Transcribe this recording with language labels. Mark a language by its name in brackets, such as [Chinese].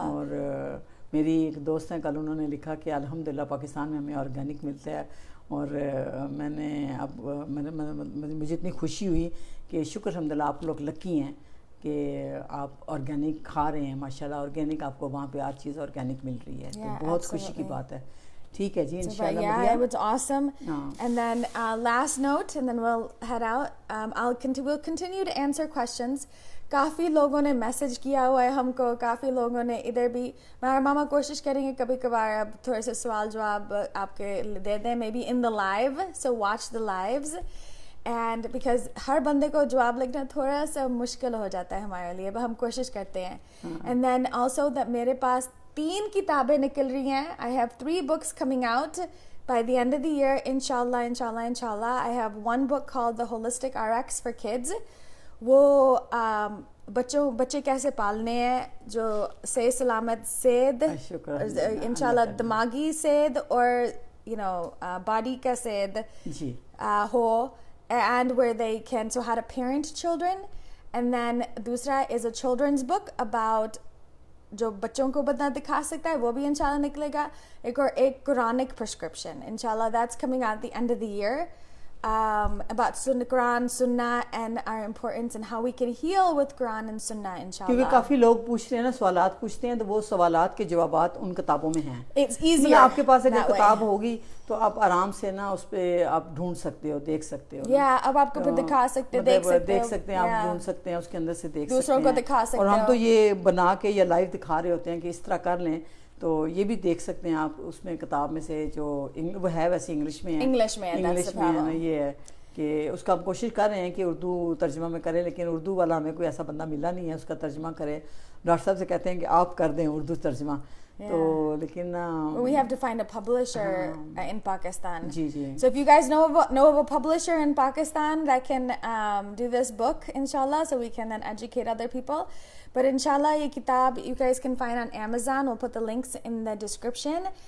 [Urdu] اور میری ایک دوست ہیں, کل انہوں نے لکھا کہ الحمدللہ پاکستان میں ہمیں آرگینک ملتا ہے, اور میں نے اب مجھے اتنی خوشی ہوئی کہ شکر الحمدللہ آپ لوگ لکی ہیں کہ آپ آرگینک کھا رہے ہیں. ماشاءاللہ آرگینک آپ کو وہاں پہ ہر چیز آرگینک مل رہی ہے, تو بہت خوشی کی بات ہے. ٹھیک ہے جی, انشاءاللہ. [English] Yeah, it was awesome. And then last note, and then we'll head out. We'll continue to answer questions. [Urdu] کافی لوگوں نے میسج کیا ہوا ہے ہم کو, کافی لوگوں نے ادھر بھی. ماما کوشش کریں گے کبھی کبھار اب تھوڑے سے سوال جواب آپ کے دے دیں, [English] Maybe in the live, so watch the lives. And because [Urdu] ہر بندے کو جواب لکھنا تھوڑا سا مشکل ہو جاتا ہے ہمارے لیے, ہم کوشش کرتے ہیں. [English] and then also [Urdu] میرے پاس 3 کتابیں نکل رہی ہیں. [English] I have 3 books coming out by the end of the year, inshallah. I have one book called The Holistic RX for Kids. [Urdu] وہ بچے کیسے پالنے ہیں, جو صحت سلامت صحت انشاءاللہ دماغی صحت اور باڈی کا صحت ہو, [English] and where they can, so how to parent children. [Urdu] And then دوسرا is a children's book about جو بچوں کو بدنا دکھا سکتا ہے, وہ بھی انشاءاللہ نکلے گا. ایک قرآنک [English] prescription انشاءاللہ, that's coming out at the end of the year. About Quran, Sunnah, and our importance and how we can heal with Quran and Sunnah, inshallah. [Urdu] کیونکہ کافی لوگ پوچھ رہے ہیں نا, سوالات پوچھتے ہیں, تو وہ سوالات کے جوابات ان کتابوں میں ہیں. [English] It's easier. [Urdu] آپ کے پاس اگر کتاب ہوگی تو آپ آرام سے نا اس پہ آپ ڈھونڈ سکتے ہو, دیکھ سکتے ہو. اب آپ کو بھی دکھا سکتے, دیکھ سکتے ہیں, آپ ڈھونڈ سکتے ہیں, اس کے اندر سے دیکھ سکتے ہیں, دوسروں کو دکھا سکتے ہیں. اور ہم تو یہ بنا کے یا لائیو دکھا رہے ہوتے ہیں کہ اس طرح کر لیں, تو یہ بھی دیکھ سکتے ہیں آپ. اس میں کتاب میں سے جو وہ ہے ویسے انگلش میں ہے, انگلش میں ہے. یہ ہے کہ اس کا ہم کوشش کر رہے ہیں کہ اردو ترجمہ میں کریں, لیکن اردو والا ہمیں کوئی ایسا بندہ ملا نہیں ہے اس کا ترجمہ کرے. ڈاکٹر صاحب سے کہتے ہیں کہ آپ کر دیں اردو ترجمہ, تو لیکن [English] we have to find a publisher in Pakistan. [Urdu] جی جی. [English] So if you guys know of a publisher in Pakistan that can do this book, inshallah, so we can then educate other people. But inshallah, [Urdu] ye kitab [English] you guys can find on Amazon. We'll put the links in the description.